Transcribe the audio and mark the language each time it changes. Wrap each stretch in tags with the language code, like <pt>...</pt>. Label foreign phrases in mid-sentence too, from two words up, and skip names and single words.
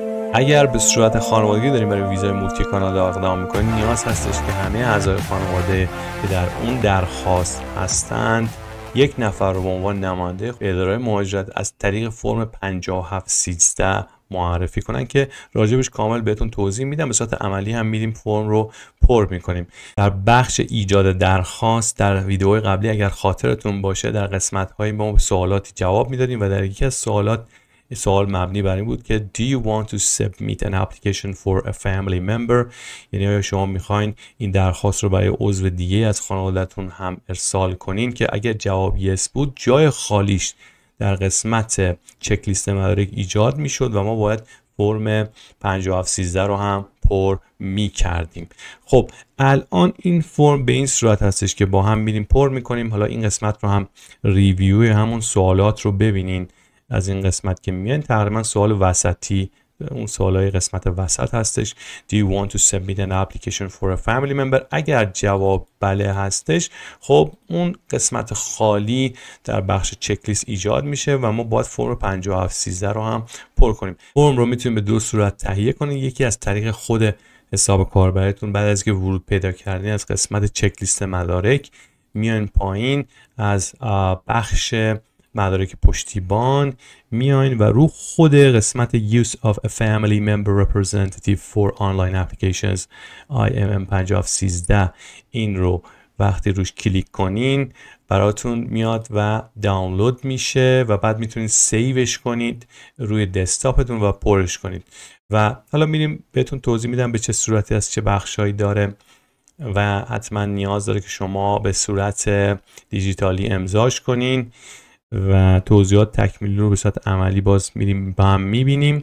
<fa>اگر به صورت خانوادگی داریم برای ویزای مولتی کانادا اقدام میکنیم، نیاز هستش که همه اعضای خانواده که در اون درخواست هستند یک نفر رو به عنوان نماینده اداره مهاجرت از طریق فرم 5713 معرفی کنن که راجبش کامل بهتون توضیح میدم. به صورت عملی هم میریم فرم رو پر میکنیم. در بخش ایجاد درخواست در ویدیوهای قبلی اگر خاطرتون باشه در قسمت‌های ما به سوالاتی جواب میدادیم و در یکی از سوال مبنی بر این بود که</fa> <en>Do you want to submit an application for a family member؟</en> <fa>یعنی آیا شما میخواین این درخواست رو برای عضو دیگه از خانواده‌تون هم ارسال کنین، که اگر جواب yes بود جای خالیش در قسمت چک لیست مدارک ایجاد میشد و ما باید فرم 5713 رو هم پر میکردیم. خب الان این فرم به این صورت هستش که با هم میریم پر میکنیم. حالا این قسمت رو هم ریویوی همون سوالات رو ببینین. از این قسمت که میان تقریبا سوال وسطی، اون سوالای قسمت وسط هستش.</fa> <en>Do you want to submit an application for a family member؟</en> <fa>اگر جواب بله هستش، خب اون قسمت خالی در بخش چک لیست ایجاد میشه و ما باید فرم 5713 رو هم پر کنیم. فرم رو میتونیم به دو صورت تهیه کنیم. یکی از طریق خود حساب کاربرتون، بعد از که ورود پیدا کردین از قسمت چک لیست مدارک میان پایین، از بخش مدارک پشتیبان میاین و رو خود قسمت Use of a Family Member Representative for Online Applications IMM 5713 این رو وقتی روش کلیک کنین براتون میاد و دانلود میشه و بعد میتونید سیوش کنید روی دسکتاپتون و پرش کنید. و حالا میریم بهتون توضیح میدم به چه صورتی است، چه بخشایی داره و حتما نیاز داره که شما به صورت دیجیتالی امضاش کنین و توضیحات تکمیلی رو به صورت عملی باز میریم با هم میبینیم.</fa>